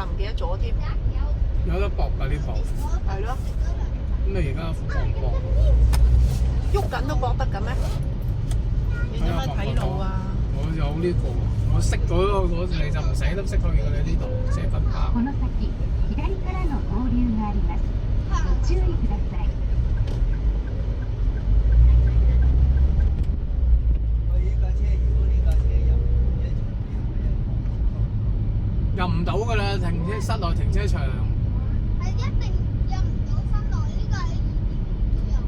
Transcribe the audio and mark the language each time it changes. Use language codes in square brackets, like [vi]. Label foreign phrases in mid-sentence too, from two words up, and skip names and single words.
[yue] 唔記得咗添。有得搏㗎呢部。係咯。咁你而家搏？喐緊都搏得嘅咩？你做乜睇路啊？我有呢個，我識嗰你就唔使得識去㗎啦呢度，即係分卡。 [ja] この先、左からの合流があります。ご注意ください。 [yue] 入唔到㗎啦，室內停車場。係一定入唔到室內，呢個係